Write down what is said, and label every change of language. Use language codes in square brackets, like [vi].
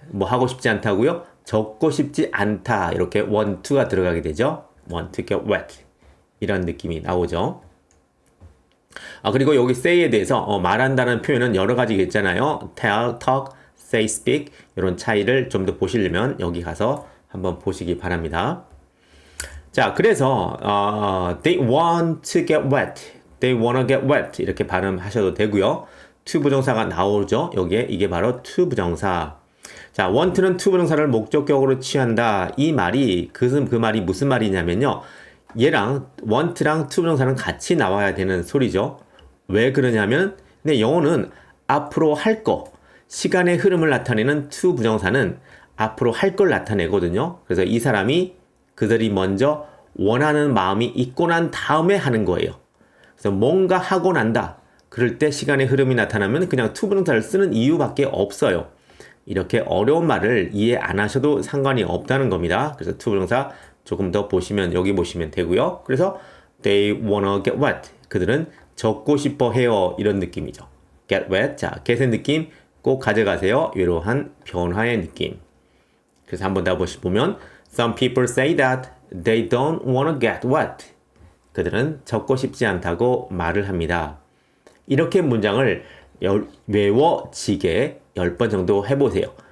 [ko] 뭐 하고 싶지 않다고요? 적고 싶지 않다. 이렇게 want to가 들어가게 되죠. [en] want to get wet. [ko] 이런 느낌이 나오죠. 그리고 여기 say에 대해서 말한다는 표현은 여러 가지가 있잖아요. tell, talk, say, speak 이런 차이를 좀 더 보시려면 여기 가서 한번 보시기 바랍니다. 자, 그래서 [en] they want to get wet, they want to get wet [ko] 이렇게 발음하셔도 되고요. to 부정사가 나오죠. 여기에 이게 바로 to 부정사. 자, want는 to 부정사를 목적격으로 취한다. 이 말이 그 말이 무슨 말이냐면요. 얘랑 want랑 to 부정사는 같이 나와야 되는 소리죠. 왜 그러냐면 영어는 앞으로 할 거, 시간의 흐름을 나타내는 to 부정사는 앞으로 할 걸 나타내거든요. 그래서 이 사람이 그들이 먼저 원하는 마음이 있고 난 다음에 하는 거예요. 그래서 뭔가 하고 난다. 그럴 때 시간의 흐름이 나타나면 그냥 to 부정사를 쓰는 이유밖에 없어요. 이렇게 어려운 말을 이해 안 하셔도 상관이 없다는 겁니다. 그래서 to 부정사 조금 더 보시면 여기 보시면 되고요. 그래서 [en] they wanna get wet. [ko] 그들은 젖고 싶어 해요. 이런 느낌이죠. get wet. 자, get의 느낌 꼭 가져가세요. 이러한 변화의 느낌. [en] 그래서 한번 더 보면 some people say that they don't wanna get wet. [ko] 그들은 젖고 싶지 않다고 말을 합니다. 이렇게 문장을 외워지게 10번 정도 해보세요.